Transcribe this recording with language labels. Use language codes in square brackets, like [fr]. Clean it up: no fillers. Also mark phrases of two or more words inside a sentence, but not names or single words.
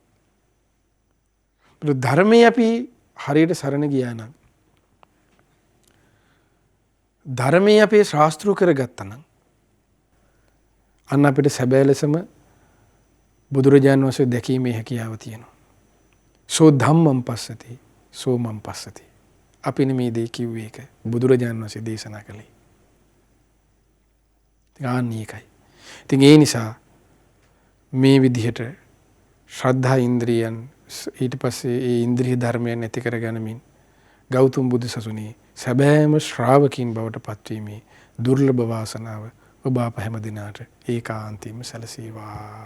[si] ධර්මයේ අපි හරියට සරණ ගියා නම් ධර්මයේ අපේ ශාස්ත්‍රීය කරගත්තා නම් අන්න අපිට සැබෑ ලෙසම බුදුරජාණන් වහන්සේ දැකීමේ හැකියාව තියෙනවා. [pi] සෝ ධම්මං පස්සති සෝ මං පස්සති. [si] අපිනේ මේ දේ කිව්වේ ඒක බුදුරජාණන් වහන්සේ දේශනා කළේ. ඒකයි. ඉතින් ඒ නිසා මේ විදිහට ශ්‍රද්ධා ඉන්ද්‍රියන් ඊට පස්සේ ඒ ඉන්ද්‍රිය ධර්මයන් නැති කරගැනීමෙන් ගෞතම බුදුසසුනේ සැබෑම ශ්‍රාවකින් බවට පත්වීමේ දුර්ලභ වාසනාව ඔබ අප හැම දිනාට ඒකාන්තයෙන්ම සැලසේවා.